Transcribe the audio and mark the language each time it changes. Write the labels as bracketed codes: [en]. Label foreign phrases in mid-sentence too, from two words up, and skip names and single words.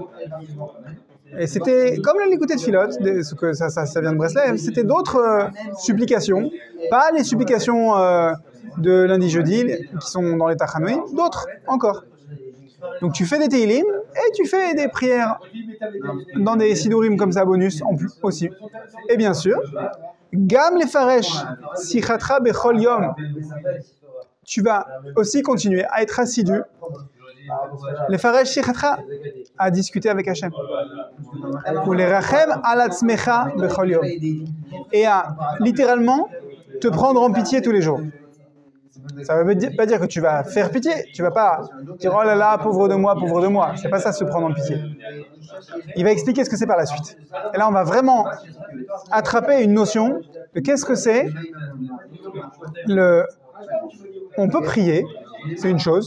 [fr] Et c'était comme le Likutei Tfilot, ça vient de Breslev, c'était d'autres supplications, pas les supplications de lundi-jeudi qui sont dans les Tachanouim, d'autres encore. Donc tu fais des Teilim et tu fais des prières dans des Sidurim comme ça, bonus en plus aussi. Et bien sûr, [he] גם לפרש שיחתה בכל יום. [fr] Tu vas aussi continuer à être assidu. [he] לפרש שיחתה, [fr] à discuter avec Hachem. [he] ולרחם על עצמך בכל יום. [fr] Et à littéralement te prendre en pitié tous les jours. Ça ne veut pas dire que tu vas faire pitié. Tu ne vas pas dire oh là là, pauvre de moi, pauvre de moi. C'est pas ça, se prendre en pitié. Il va expliquer ce que c'est par la suite. Et là, on va vraiment attraper une notion de qu'est-ce que c'est On peut prier, c'est une chose.